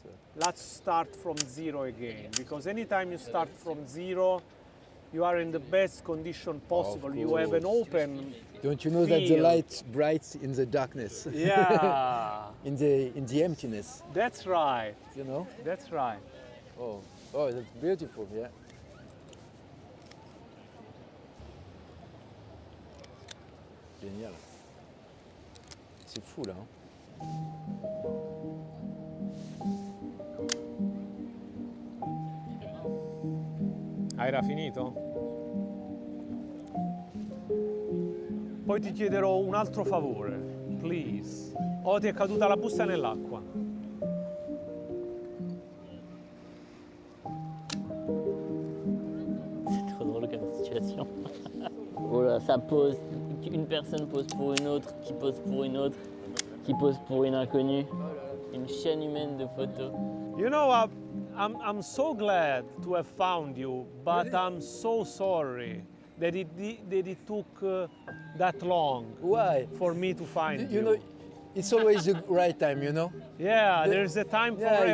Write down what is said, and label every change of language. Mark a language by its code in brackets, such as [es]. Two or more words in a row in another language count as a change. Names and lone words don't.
[en] Let's start from zero again, because anytime you start from zero, you are in the best condition possible. You have an open, Don't you know that the feel. light bright in the darkness, yeah, in the emptiness, that's right, you know? that's right. Oh, that's beautiful, yeah. [fr] Génial. C'est fou là. Hein? [it] Era finito? Poi ti chiederò un altro favore, please. Oh, ti è caduta la busta nell'acqua. [fr] C'est trop drôle comme situation. Voilà, ça pose, une personne pose pour une autre, qui pose pour une autre, qui pose pour une inconnue. Une chaîne humaine de photos. [en] You know, I'm so glad to have found you, but I'm so sorry that it took that long Why? for me to find You know, it's always the right time, you know? Yeah, there's a time for Yeah,